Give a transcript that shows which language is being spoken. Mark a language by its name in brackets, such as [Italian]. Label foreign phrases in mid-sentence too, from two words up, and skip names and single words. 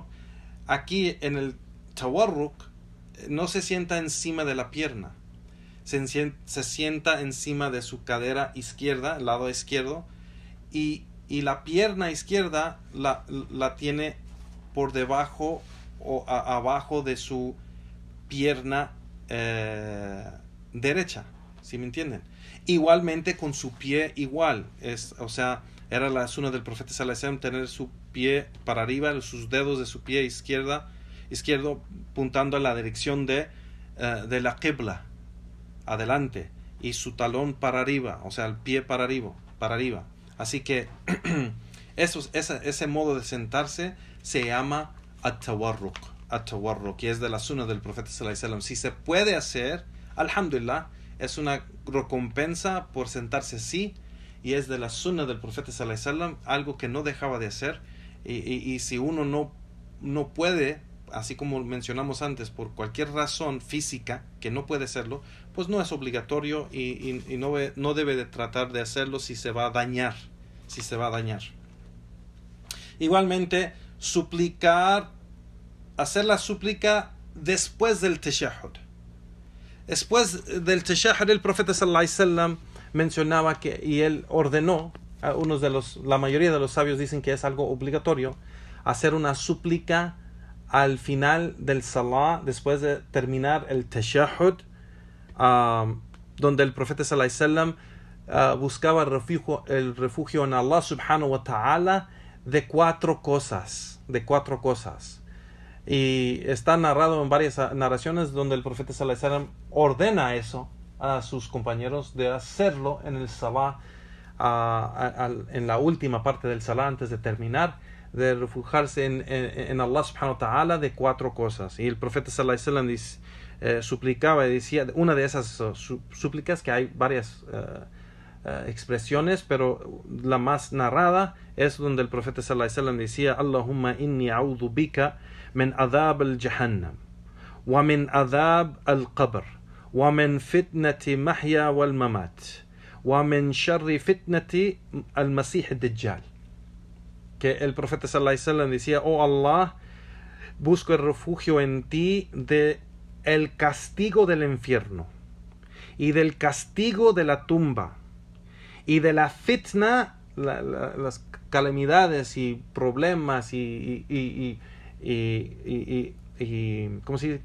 [Spanish] Aquí en el tawarruk no se sienta encima de la pierna, se sienta encima de su cadera izquierda, el lado izquierdo, y la pierna izquierda la tiene por debajo o abajo de su pierna derecha, ¿sí me entienden? Igualmente con su pie igual, o sea, era la sunna del profeta [Arabic] صلى الله عليه وسلم [Spanish] tener su pie para arriba, sus dedos de su pie izquierdo puntando a la dirección de la qibla, adelante y su talón para arriba, o sea, el pie para arriba. Así que ese modo de sentarse se llama at-tawarruk, y es de la sunna del profeta [Arabic] صلى الله عليه وسلم. [Spanish] Si se puede hacer, alhamdulillah, es una recompensa por sentarse así, y es de la sunna del profeta [Arabic] صلى الله عليه وسلم, [Spanish] algo que no dejaba de hacer, y si uno no puede, así como mencionamos antes, por cualquier razón física que no puede hacerlo, pues no es obligatorio y no debe de tratar de hacerlo si se va a dañar. Igualmente, hacer la súplica después del tashahhud. Después del tashahhud, el profeta [Arabic] صلى الله عليه وسلم [Spanish] mencionaba y él ordenó, la mayoría de los sabios dicen que es algo obligatorio, hacer una súplica al final del salah, después de terminar el tashahhud, donde el profeta [Arabic] صلى الله عليه وسلم [Spanish] buscaba el refugio en [Arabic] الله سبحانه وتعالى [Spanish] de cuatro cosas. Y está narrado en varias narraciones donde el profeta [Arabic] صلى الله عليه وسلم [Spanish] ordena eso a sus compañeros de hacerlo en el salah, en la última parte del salah antes de terminar, de refugiarse en [Arabic] الله سبحانه وتعالى [Spanish] de cuatro cosas. Y el profeta [Arabic] صلى الله عليه وسلم [Spanish] suplicaba y decía, una de esas súplicas, que hay varias expresiones, pero la más narrada es donde el profeta [Arabic] صلى الله عليه وسلم [Spanish] decía: [Arabic] اللهم إني أعوذ بك من عذاب جهنم ومن عذاب القبر ومن فتنة المحيا والممات ومن شر فتنة المسيح الدجال. [Spanish] Que el profeta [Arabic] صلى الله عليه وسلم [Spanish] decía: oh Allah, busco el refugio en ti de el castigo del infierno y del castigo de la tumba y de la fitna, las calamidades y problemas y ¿cómo se dice?